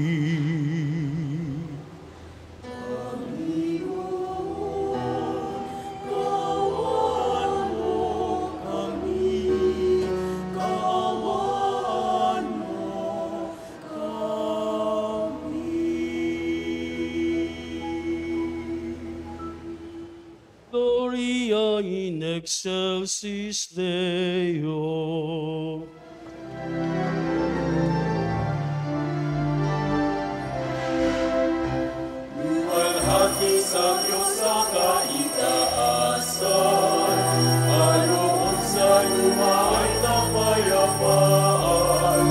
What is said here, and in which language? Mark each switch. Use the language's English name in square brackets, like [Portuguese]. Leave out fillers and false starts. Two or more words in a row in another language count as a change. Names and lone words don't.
[Filipino] Panginoon, kaawaan mo kami, kaawaan mo kami. [Latin] Gloria in excelsis Deo. [Filipino] Luwalhati sa Diyos sa kaitaasan, aloob sa lumay na payapaan.